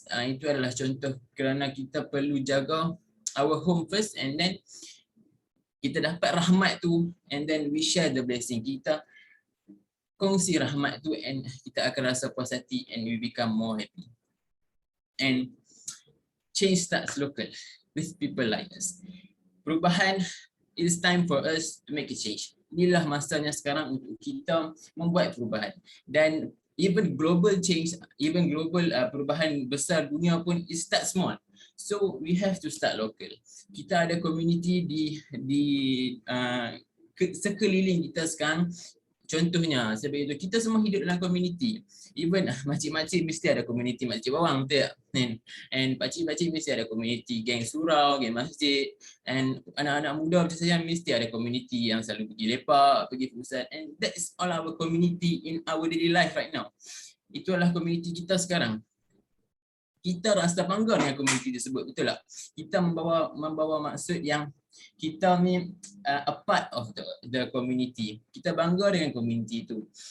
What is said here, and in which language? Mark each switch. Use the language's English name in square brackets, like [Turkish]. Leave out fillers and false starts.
[Malay] Itu adalah contoh kerana kita perlu jaga [English] our home first, and then [Malay] kita dapat rahmat tu, [English] and then we share the blessing. [Malay] Kita kongsi rahmat tu, and kita akan rasa puas hati, [English] and we become more happy. And change starts local with people like us. Perubahan, it is time for us to make a change. [Malay] inilah masanya sekarang untuk kita membuat perubahan. [English] Dan even global change, even global [Malay] perubahan besar dunia pun [English] it start small. So we have to start local. [Malay] Kita ada community di sekeliling kita sekarang. Contohnya, sebab itu kita semua hidup dalam community. Even makcik-makcik mesti ada community makcik bawang, betul tak? And pakcik-pakcik mesti ada community geng surau, geng masjid. And anak-anak muda macam saya mesti ada community yang selalu pergi lepak, pergi pusat. [English] And that is all our community in our daily life right now. [Malay] Itu adalah community kita sekarang. Kita rasa bangga dengan community tersebut, betul tak? Kita membawa maksud yang kita ni [English] a part of the community. [Malay] Kita bangga dengan community itu.